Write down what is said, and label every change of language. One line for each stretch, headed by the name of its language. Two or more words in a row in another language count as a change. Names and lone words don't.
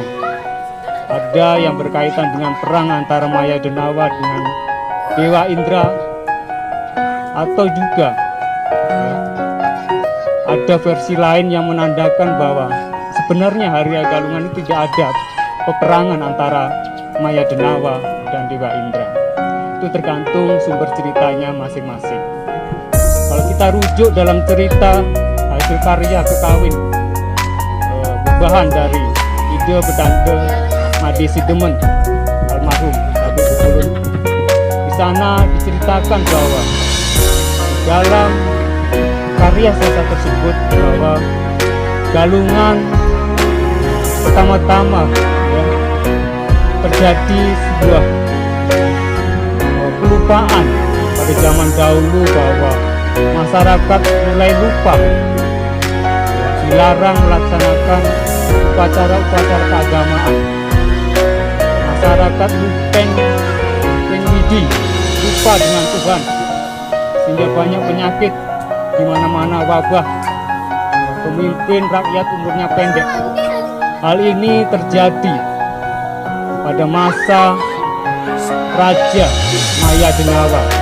Indonesian: Ada yang berkaitan dengan perang antara Maya Denawa dengan Dewa Indra, atau juga ada versi lain yang menandakan bahwa sebenarnya Hari Raya Galungan itu tidak ada peperangan antara Maya Denawa dan Dewa Indra. itu tergantung sumber ceritanya masing-masing. Kalau kita rujuk dalam cerita hasil karya kekawin bahan dari ide Bedande Made Sidemen almarhum Habib Ulun, di sana diceritakan bahwa dalam karya sastra tersebut bahwa Galungan pertama-tama ya, terjadi sebuah kelupaan pada zaman dahulu bahwa masyarakat mulai lupa, dilarang melaksanakan upacara-upacara keagamaan. Masyarakat
Balinese: lupeng widi,
Indonesian: lupa dengan Tuhan, sehingga banyak penyakit di mana-mana, wabah, pemimpin rakyat umurnya pendek. Hal ini terjadi pada masa Raja Maya Denawa.